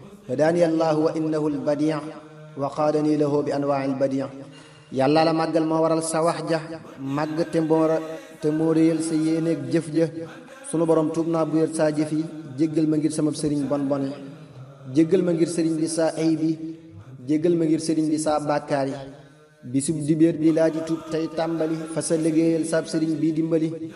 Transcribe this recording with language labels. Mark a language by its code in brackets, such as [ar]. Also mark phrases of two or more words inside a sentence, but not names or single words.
[ar] هداني الله وإنه البديع وقادني له بأنواع البديع. [wo] Yàlla la màggal moo waral sa wax ja màgg te moo ra-, te moo réyal sa yéeneeg jëf ja. Sunu Borom, tuub naa bu wér saa jëf yi, jéggal ma ngir sama sëriñ bon bon yi, jéggal ma ngir sëriñ bi saa ayib yi, jéggal ma ngir sëriñ bi saa bàkkaar yi. Bisub dibéer bi laa di tuub tey tàmbali, fa sa liggéeyal sab sëriñ bi dimbali.